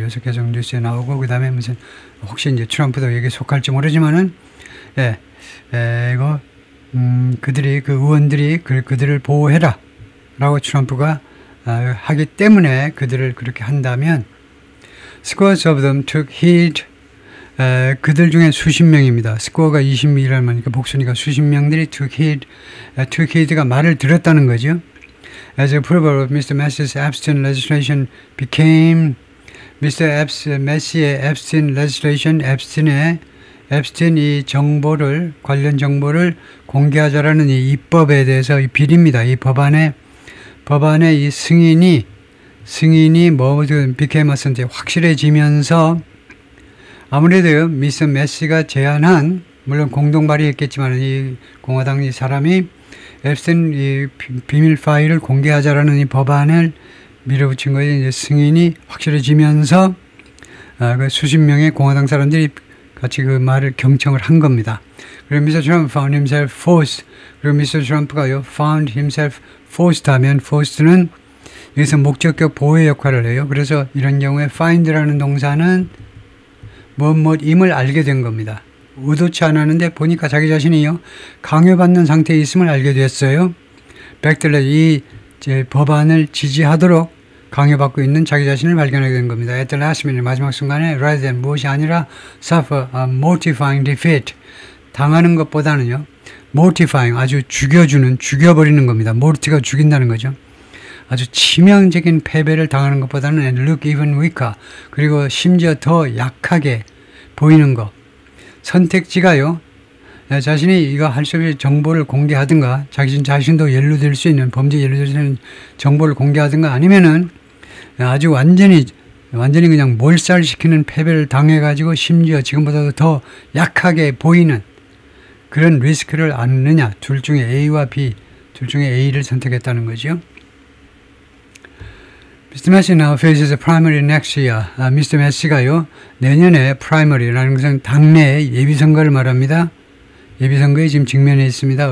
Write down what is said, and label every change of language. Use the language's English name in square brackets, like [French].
[Korean] 요새 계속 뉴스에 나오고 그 다음에 무슨 혹시 이제 트럼프도 여기 속할지 모르지만은 이거 그들이 그 의원들이 그들을 보호해라 라고 트럼프가 하기 때문에 그들을 그렇게 한다면 [English] scores of them took heed. [Korean] 그들 중에 수십 명입니다. 스코어가 20명이라는 말이니까 복수니까 수십 명들이 [English] took heed [Korean] 가 말을 들었다는 거죠. [English] As a proof of Mr. Massey's Epstein legislation became Mr. [Korean] Massey의 Epstein legislation, epstein 이 정보를 관련 정보를 공개하자라는 이 입법에 대해서 이 비리입니다. 이 법안의 이 승인이 뭐든 became 확실해지면서 아무래도 미스 메시가 제안한 물론 공동 발의했겠지만 이 공화당 이 사람이 앱스틴 이 비밀 파일을 공개하자라는 이 법안을 밀어붙인 거에 이제 승인이 확실해지면서 그 수십 명의 공화당 사람들이 같이 그 말을 경청을 한 겁니다. 그리고 미스터 트럼프 [English] found himself forced. [Korean] 그리고 미스터 트럼프가요 found himself forced 하면 forced는 여기서 목적격 보호의 역할을 해요. 그래서 이런 경우에 find라는 동사는 임을 알게 된 겁니다. 의도치 않았는데 보니까 자기 자신이요 강요받는 상태에 있음을 알게 됐어요. 백들레 이 법안을 지지하도록 강요받고 있는 자기 자신을 발견하게 된 겁니다. [English] At the last minute [Korean] 마지막 순간에 [English] rather than [Korean] 무엇이 아니라 [English] suffer a mortifying defeat [Korean] 당하는 것보다는요 mortifying 아주 죽여버리는 겁니다. mort가 죽인다는 거죠. 아주 치명적인 패배를 당하는 것보다는 [English] and look even weaker [Korean] 그리고 심지어 더 약하게 보이는 것 선택지가요 자신이 이거 할 수 없이 정보를 공개하든가 자신도 연루될 수 있는 범죄에 연루될 수 있는 정보를 공개하든가 아니면은 아주 완전히 그냥 몰살시키는 패배를 당해가지고 심지어 지금보다도 더 약하게 보이는 그런 리스크를 안느냐 둘 중에 A와 B 둘 중에 A를 선택했다는 거죠. [English] Mr. Massey now faces a primary next year. Mr. [Korean] Massey가요 내년에 primary라는 것은 당내 예비선거를 말합니다. 예비선거에 지금 직면해 있습니다.